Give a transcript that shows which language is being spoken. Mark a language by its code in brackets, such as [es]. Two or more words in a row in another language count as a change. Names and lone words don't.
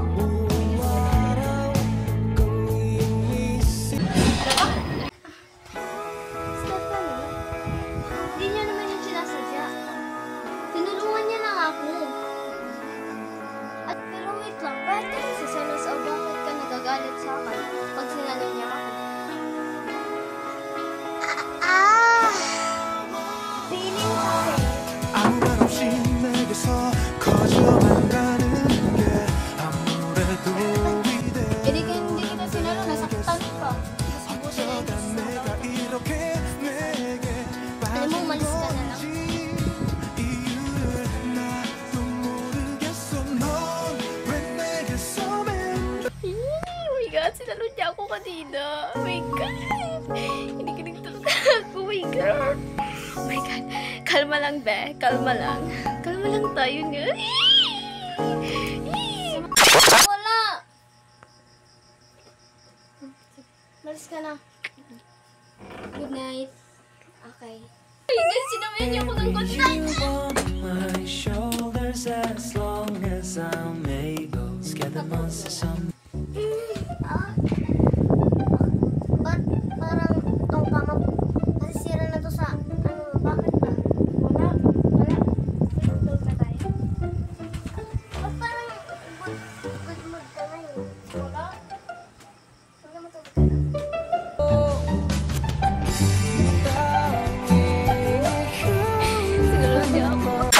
[tl] Stephanie, hindi niya naman yung sinasadya. Tinulungan niya lang ako. At pero wait lang, bakit ka nagsiselos o bakit ka nagagalit sa akin pag sinalo niya ako? [en] Feeling okay. [ko] 아무 말 없이 내게서 거저만가는 게 아무래도 이래. [tl] Hindi kita sinalo, nasaktan ka. [ko] 어쩌다 내가 이렇게 내게 [tl] Alam mo, umalis ka na lang. [ko] 이유를 나도 모르겠어. 넌 왜 내게서 맨 [en] Oh my God, [tl] sinalo niya ako kanina. [en] Oh my God. [tl] Hindi ka nagtulog ako. [en] Oh my God. Oh my God. [tl] Kalma lang, be. Kalma lang. Kalma lang tayo niya. Wala! Malis ka na. [en] Good night. Okay. [tl] Ayun, sinabihan niyo ako ng [en] good night. You on my shoulders as long as I'm able. Scare the monsters on. [tl] Ba't parang itong kama masisira na to sa ano, bakit ba? Wala. Tulog na tayo. Ba't parang [en] good mood [tl] ka na yun? Wala. Wala matulog ka na. Siguro hindi ako.